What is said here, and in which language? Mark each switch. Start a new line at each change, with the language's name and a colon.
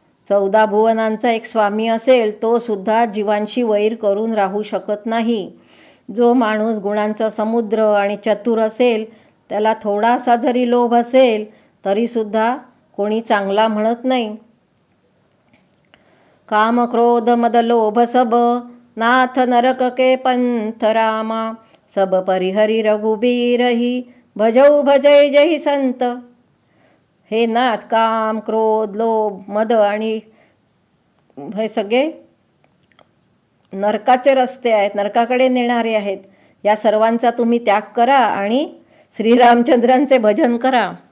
Marathi: 14 भुवनांचा एक स्वामी असेल तो सुद्धा जीवांशी वैर करून राहू शकत नाही. जो माणूस गुणांचा समुद्र आणि चतुर असेल, त्याला थोडासा जरी लोभ असेल तरीसुद्धा कोणी चांगला म्हणत नाही.
Awadhi: काम क्रोध मद लोभ सब, नाथ नरक के पंथ रामा, सब परिहरी रघुबीरही, भजऊ भजय जही संत.
Marathi: हे नाथ, काम क्रोध लोभ मद आणि हे सगळे नरकाचे रस्ते आहेत, नरकाकडे नेणारे आहेत. या सर्वांचा तुम्ही त्याग करा आणि श्रीरामचंद्रांचे भजन करा.